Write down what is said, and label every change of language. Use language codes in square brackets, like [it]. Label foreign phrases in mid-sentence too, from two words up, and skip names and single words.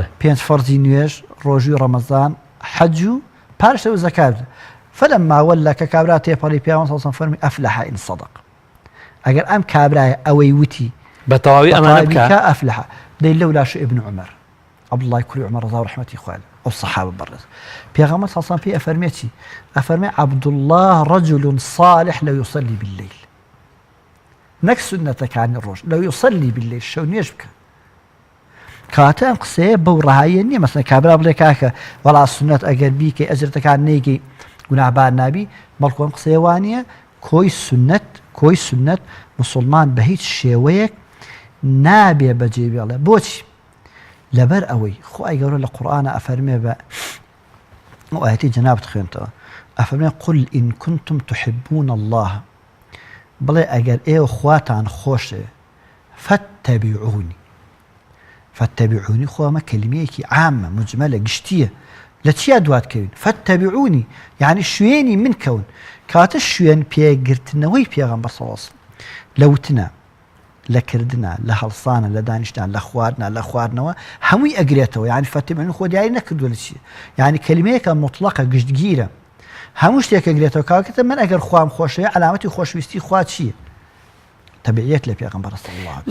[ckb] 5 فەرزی نوێژ ڕۆژی ڕەمەزان حەج و پاشەوە زەکات فلما وەلا کە کابرا تێپەڕی پیاوەڕۆی سەڵسەڵەم فەرمی [ar] ئەفلەح ئین صەدەق [ckb] ئەگەر ئەم کابرایە ئەوەی وتی بە تەواوی ئەمانە بکە ئەفلەح دەی لەولاش ابن عومەر عەبدوڵڵای کوڕی عومەر ڕەضا و ڕەحمەتی خوای ئەو سەحابە بەڕێز پێغەمبەر سەڵسەڵەم پێی ئەفەرمێ چی ئەفەرمێ عەبدوڵڵاه [ar] رەجل صالح لو يصلي بالليل [ckb] نەک سونەتەکانی ڕۆژ [ar] لو يصلي بالليل [ckb] شەو نوێژ بکە کاتە ئەم قسەیە بەو ڕەهاییە نییە مەسەڵەن کابرا بڵێ کاکە وەڵا سونەت ئەگەر بیکەی ئەجرەکان نەیکەی گوناهبار نابی بەڵکو ئەم قسەیە وانە کۆی سونەت موسڵمان بە هیچ شێوەیەک نابێ بەجێ بێڵێ بۆچی لەبەر ئەوەی خوای گەورە لە قورئانە ئەفەرمێ بە ئەو ئاەتی جەنابەت خوێنتەوە ئەفەرمێ [ar] قل إن كنتم تحبون الله [ckb] بڵێ ئەگەر ئێوە خواتان خۆشێ فاتبعوني خۆ ئەمە کەلیمەیەکی عامە مجمەلە گشتیە لە چیا دواتکەوین فاتبعوني یعنی شوێنی من کەون کاتە شوێن پێگرتنەوەی پێغەمبەر [ar] صلی الله علیه وسلم [ckb] لە وتنە لە کردنە لە هەڵسانە لە دانیشتان لە خواردنە لە خواردنەوە هەمووی ئەگرێتەوە یعنی فاتبعوني خۆ دیاری نەکردووە لە چیە یعنی کەلیمەیەکە مطلقە گشتگیرە هەموو شتێک ئەگرێتەوە کاکەتە من ئەگەر خوام خۆشەوێ علامەتی خۆشویستی خوا چییە تەبعیەت لە پێغەمبەر [ar] صلی الله علیه وسلم